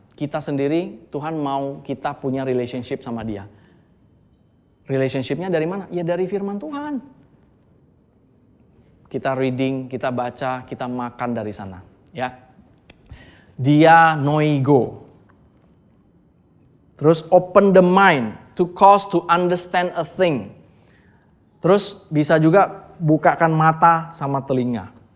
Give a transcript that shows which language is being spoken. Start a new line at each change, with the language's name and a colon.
Indonesian: Kita sendiri, Tuhan mau kita punya relationship sama dia. Relationshipnya dari mana? Ya dari firman Tuhan. Kita reading, kita baca, kita makan dari sana. Ya. Dianoigo. Terus
English: open the mind to cause to understand a thing.
Indonesian: Terus bisa juga bukakan mata sama telinga.